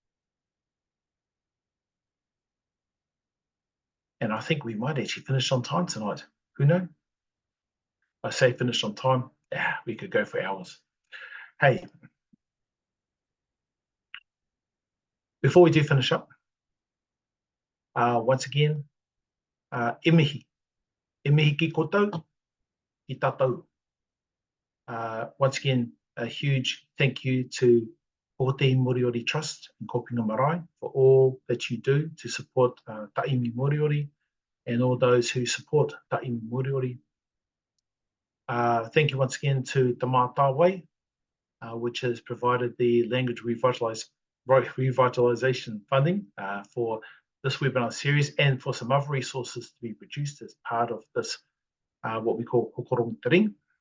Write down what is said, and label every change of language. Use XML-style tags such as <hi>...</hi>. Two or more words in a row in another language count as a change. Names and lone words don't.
<en>And I think we might actually finish on time tonight. Who knows? I say finish on time. We could go for hours. Hey, before we do finish up, once again,</en> <mi>e mihi ki koutou, ki tātou.</mi> <en>Once again, a huge thank you to Hokotehi Moriori Trust and Kopinga Marae for all that you do to support Taimi Moriori and all those who support Taimi Moriori. Thank you once again to Te Mātāwai, which has provided the language revitalization funding for this webinar series and for some other resources to be produced as part of this, what we call Kokorong Te Ring.</en>